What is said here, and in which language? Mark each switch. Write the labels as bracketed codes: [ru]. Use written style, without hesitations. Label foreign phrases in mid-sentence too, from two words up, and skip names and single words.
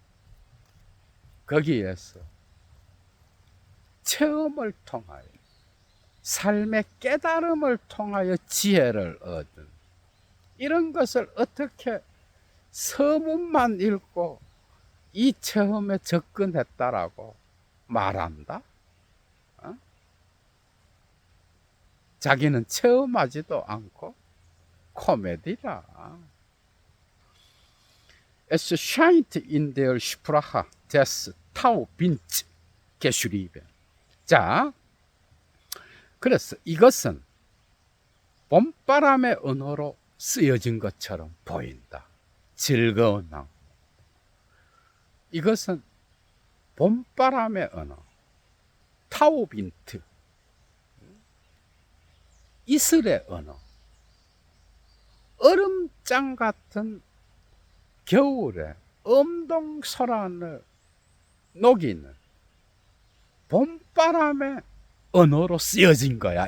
[ko] 거기에서 체험을 통하여, 삶의 깨달음을 통하여 지혜를 얻은 이런 것을 어떻게 서문만 읽고 이 체험에 접근했다라고 말한다? 어? 자기는 체험하지도 않고 코미디라. [de] Es scheint in der Sprache des Taubins geschrieben. [ko] 자, 그래서 이것은 봄바람의 언어로 쓰여진 것처럼 보인다. 즐거운 낭. 이것은 봄바람의 언어, 타우빈트, 이슬의 언어, 얼음장 같은 겨울에 엄동소란을 녹이는 봄바람의 언어로 쓰여진 거야.